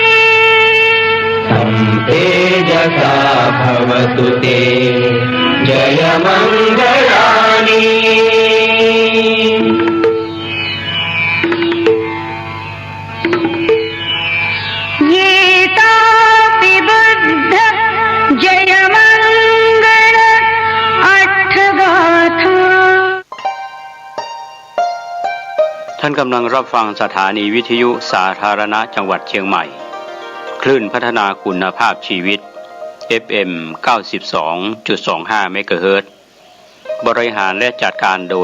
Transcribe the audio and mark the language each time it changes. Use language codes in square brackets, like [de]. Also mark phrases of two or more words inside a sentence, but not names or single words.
[pi] तं तेजसा भवतु ते जयमङ्गलानि येतापि बुद्ध जयमङ्गल अट्ठगाथा [th] ท่านกำลังรับฟังสถานีวิทยุสาธารณะจังหวัดเชียงใหม่คลื่นพัฒนา คุณภาพชีวิต FM 92.25 เมกะเฮิรตซ์บริหารและจัดการโด